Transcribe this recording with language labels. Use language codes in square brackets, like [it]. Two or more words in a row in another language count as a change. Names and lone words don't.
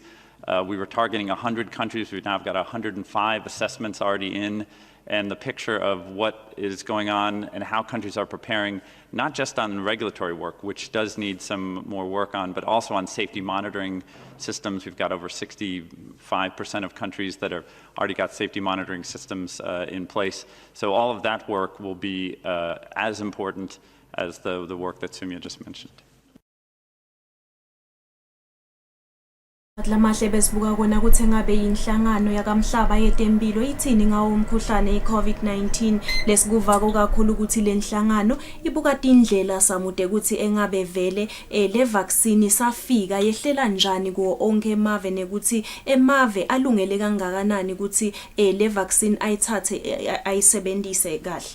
[en] We were targeting 100 countries. We've now got 105 assessments already in, and the picture of what is going on and how countries are preparing, not just on regulatory work, which does need some more work on, but also on safety monitoring systems. We've got over 65% of countries that are already got safety monitoring systems in place. So all of that work will be as important as the work that Sumya just mentioned. [ss] Lamahle besibuka kona ukuthi engabe inhlangano yakamhlaba yetempilo ithini ngawo umkhuhlane iCovid-19 lesikuva kakhulu ukuthi lenhlangano ibuka indlela samude ukuthi engabe vele le vaccine safika yehlela njani kuwo onke emave nekuthi emave alungele kangakanani ukuthi le vaccine ayithathe ayisebenzise kahle.